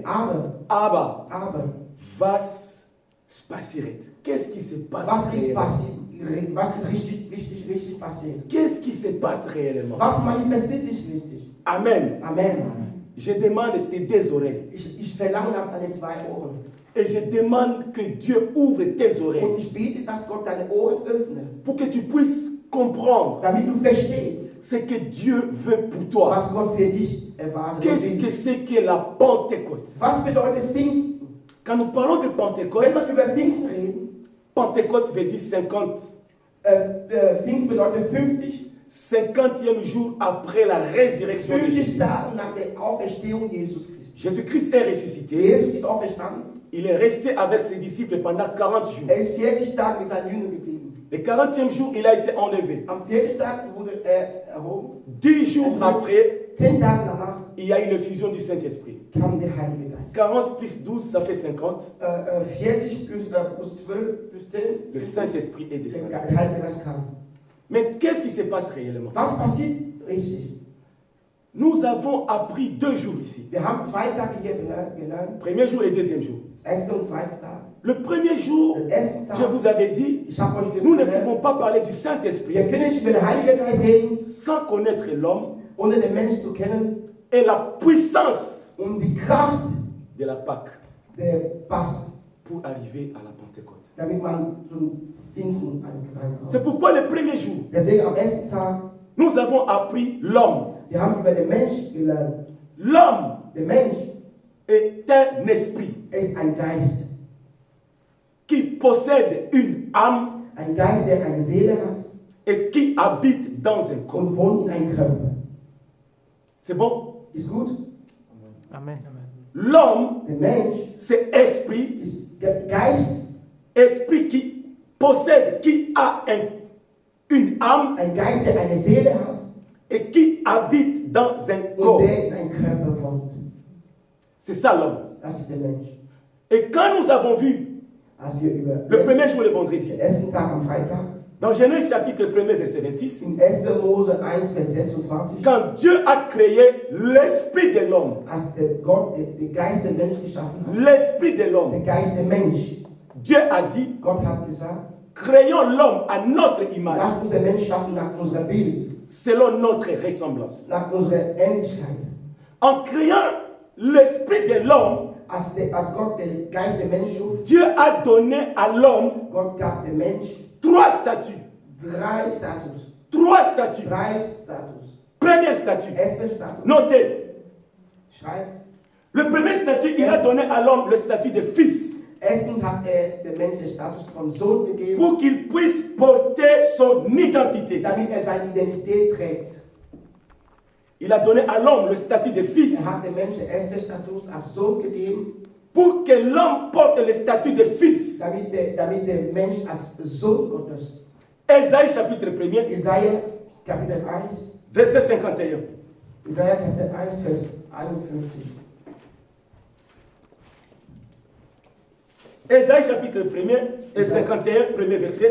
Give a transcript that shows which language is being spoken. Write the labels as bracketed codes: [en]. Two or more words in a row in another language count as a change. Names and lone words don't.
[de] Aber, was passiert? [fr] Qu'est-ce qui se passe [de] was ist [fr] réellement? [de] passiert? Was ist richtig passiert? [fr] Qu'est-ce qui se passe réellement? [de] Was manifestiert sich richtig? Amen. Amen. [fr] Je demande tes deux oreilles. [de] Ich verlange nach deine zwei Ohren. [fr] Et je demande que Dieu ouvre tes [de] Und [fr] oreilles [de] ich bete, dass Gott deine Ohren öffnet, [fr] pour que tu puisses comprendre [de] damit du verstehst, [fr] ce que Dieu veut pour toi. [de] was Gott für dich erwartet. [fr] Qu'est-ce que c'est que la Pentecôte? [de] Was bedeutet Pfingsten? [fr] Quand nous parlons de [de] Wenn [fr] Pentecôte, [de] wir über Pfingsten reden, [fr] Pentecôte veut dire 50. [de] Pfingsten bedeutet [fr] 50e jour après la résurrection de [de] 50 [fr] Jésus. [de] Tage nach der Auferstehung Jesus Christi. [fr] Jésus-Christ est ressuscité. [de] Jesus ist auferstanden. [fr] Il est resté avec ses disciples pendant 40 jours. [de] Er ist 40 Tage mit seinen Jüngern geblieben. [fr] Le 40e jour, il a été enlevé. [de] Am 4. Tag wurde er erhoben. [fr] 10 jours après, [de] 10 Tage danach [fr] il y a eu l'effusion du Saint-Esprit. [de] kam der Heilige Geist. [fr] 40 plus 12, ça fait 50. [de] 40 plus 12 plus 10. [fr] Le Saint-Esprit est descendu. [de] Der Heilige Geist kam. [fr] Mais qu'est-ce qui se passe réellement? [de] Was passiert richtig? [fr] Nous avons appris 2 jours ici. [de] Wir haben 2 Tage hier gelernt. [fr] Premier jour et deuxième jour. [de] Erster und zweiter Tag. [fr] Le premier jour, [de] Den ersten [fr] je [de] Tag, [fr] vous avais dit, [de] ich habe euch [fr] nous ne [de] gesagt, [fr] pouvons pas parler du Saint-Esprit [de] wir können nicht über den Heiligen Geist reden, [fr] sans connaître l'homme [de] ohne den Menschen zu kennen [fr] et la puissance [de] und die Kraft [fr] de la Pâque. [de] der passt, [fr] pour arriver à la Pentecôte. [de] damit man zum Pfingsten reinkommt. [fr] C'est pourquoi le premier jour, [de] Deswegen am ersten Tag, [fr] nous avons appris l'homme. [de] wir haben über den Mensch gelernt. [fr] L'homme [de] Der Mensch [fr] est un esprit [de] ist ein Geist. [fr] qui possède une âme [de] Ein Geist, der eine Seele hat [fr] et qui habite dans un corps. [de] und wohnt in einem Körper. [fr] C'est bon? [de] Ist gut? Amen. [fr] L'homme, [de] Der Mensch [fr] c'est esprit, [de] ist Geist, [fr] esprit qui possède, qui a une âme [de] ein Geist, der eine Seele hat [fr] et qui habite dans un [de] und [fr] corps. [de] der in einem Körper wohnt. [fr] C'est ça l'homme. [de] Das ist der Mensch. [fr] Et quand nous avons vu [de] Als wir über [fr] le premier jour, le vendredi, [de] den ersten Tag am Freitag [fr] dans Genèse chapitre 1 verset 26, [de] in 1. Mose 1, Vers 26, [fr] quand Dieu a créé l'esprit de l'homme, [de] als der Gott den Geist der Mensch geschaffen hat, [fr] l'esprit de [de] der [fr] l'homme, [de] Geist der Mensch, [fr] Dieu a dit, [de] Gott hat gesagt, [fr] créons l'homme à notre image, [de] lass uns den Mensch schaffen nach unserer Bild, [fr] selon notre ressemblance. [de] nach unserer Ähnlichkeit. [fr] En créant l'esprit de l'homme, [de] Als Gott den Geist der Mensch schuf, [fr] Dieu a donné à l'homme [de] Gott gab dem Mensch [fr] trois statuts. [de] drei Status. [fr] Trois statuts. [de] Drei Status. [fr] Premier statut. [de] Erster Status. [fr] Notez. [de] Schreibt. [fr] Le premier statut, il a donné à l'homme le statut de fils [de] Erstens hat dem Mensch den Status von Sohn gegeben, [fr] pour qu'il puisse porter son identité. [de] damit seine Identität trägt. [fr] Il a donné à l'homme le statut de fils [de] Hat dem Menschen den ersten Status als Sohn gegeben, [fr] pour que l'homme porte le statut de fils. [de] damit der Mensch als Sohn Gottes. [fr] Ésaïe chapitre 1er, [de] Jesaja Kapitel 1, [fr] verset 51. [de] Jesaja Kapitel 1, Vers 51. [fr] Ésaïe chapitre 1er et 51, premier verset.